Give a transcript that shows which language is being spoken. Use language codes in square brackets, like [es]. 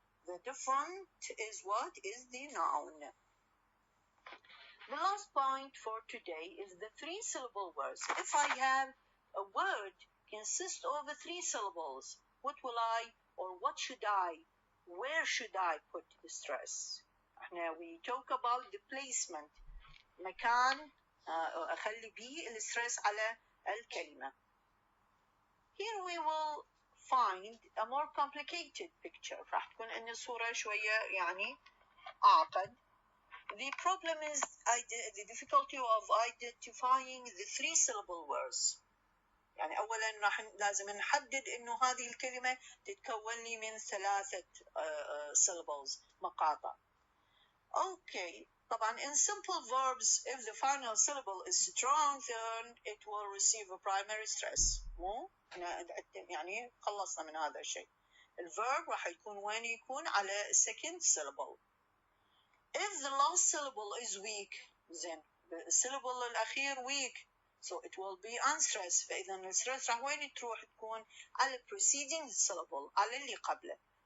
[en] The different is what? Is the noun. The last point for today is the three-syllable words. If I have a word consists of 3 syllables, what will I or what should I, where should I put the stress? Now we talk about the placement. [ar] مكان أخلي بيه الستريس على الكلمة. [en] Here we will find a more complicated picture. [ar] راح تكون إن الصورة شوية يعني أعقد. [en] The problem is the difficulty of identifying the 3-syllable words. [ar] يعني أولاً لازم نحدد إنه هذه الكلمة تتكون لي من [en] 3 syllables [ar] مقاطع. [en] Okay. [ar] طبعا [en] in simple verbs, if the final syllable is strong, then it will receive a primary stress. [ar] مو يعني خلصنا من هذا الشيء. الverb راح يكون وين يكون على [en] second syllable. If the last syllable is weak, then the syllable [ar] الأخير [en] weak, so it will be unstressed. [ar] فإذا الستريس راح وين تروح تكون على [en] preceding syllable، [ar] على اللي قبله.